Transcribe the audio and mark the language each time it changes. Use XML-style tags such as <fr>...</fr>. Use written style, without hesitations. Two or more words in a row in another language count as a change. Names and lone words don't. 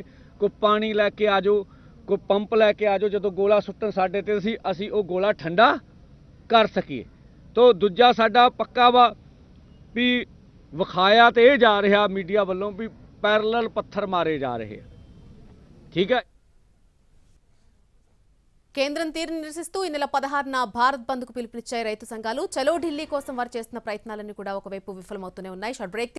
<pa>ਕੋਈ ਪਾਣੀ ਲੈ ਕੇ ਆ ਜਾਓ, ਕੋਈ ਪੰਪ ਲੈ ਕੇ ਆ ਜਾਓ, ਜਦੋਂ ਗੋਲਾ ਸੁੱਟਣ ਸਾਡੇ ਤੇ ਅਸੀਂ ਉਹ ਗੋਲਾ ਠੰਡਾ ਕਰ ਸਕੀਏ। ਤੋ ਦੂਜਾ ਸਾਡਾ ਪੱਕਾ ਵਾ ਵੀ ਵਿਖਾਇਆ ਤੇ ਇਹ ਜਾ ਰਿਹਾ ਮੀਡੀਆ ਵੱਲੋਂ ਵੀ ਪੈਰਲਲ ਪੱਥਰ ਮਾਰੇ ਜਾ ਰਹੇ ਆ, ਠੀਕ ਹੈ।</pa> <te>కేంద్రం తీరు నిరసిస్తూ ఈ నెల 16న భారత్ బంద్కు పిలుపునిచ్చాయి రైతు సంఘాలు. చలో ఢిల్లీ కోసం వారు చేస్తున్న ప్రయత్నాలన్నీ కూడా ఒకవైపు విఫలమవుతూనే ఉన్నాయి.</te> <en>short break</en>